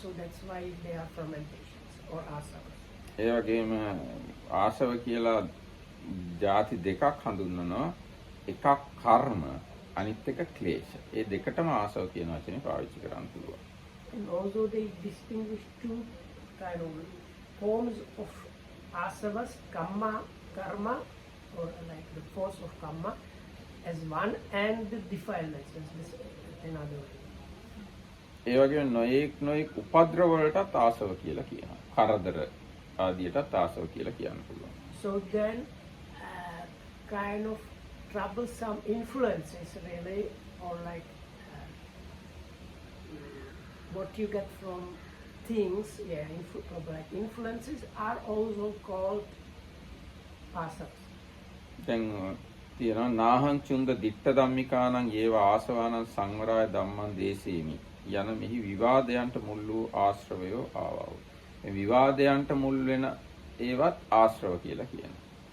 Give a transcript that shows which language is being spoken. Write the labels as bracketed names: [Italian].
[English] So that's why they are fermentations or asavas. [Sinhala] ඒ වගේම ආසව කියලා ಜಾති දෙකක් හඳුන්වනවා. එකක් කර්ම, අනිත් එක ක්ලේශ. ඒ දෙකටම ආසව කියන වචනේ පාවිච්චි කරන්න පුළුවන්. [English] And also they distinguish two kind of forms of asavas, karma, or like the force of karma as one, and the defilements as another way. [Sinhala] ඒ වගේම නොඑක් උපද්‍රව වලටත් ආසව කියලා කියනවා. කරදර ආදියටත් ආසව කියලා කියන්න පුළුවන්. [English] So then kind of troublesome influences really, or like what you get from things, like influences are also called asavas. [Sinhala] දැන් තියෙනවා [Pali] නාහං චුන්ද දිට්ඨ ධම්මිකානං ඒව ආසවානං සංවරාය ධම්මං දේසේමි [Sinhala] යන මෙහි විවාදයන්ට මුල් වූ ආශ්‍රවයෝ ආවව. මේ විවාදයන්ට මුල් වෙන ඒවත් ආශ්‍රව කියලා කියනවා.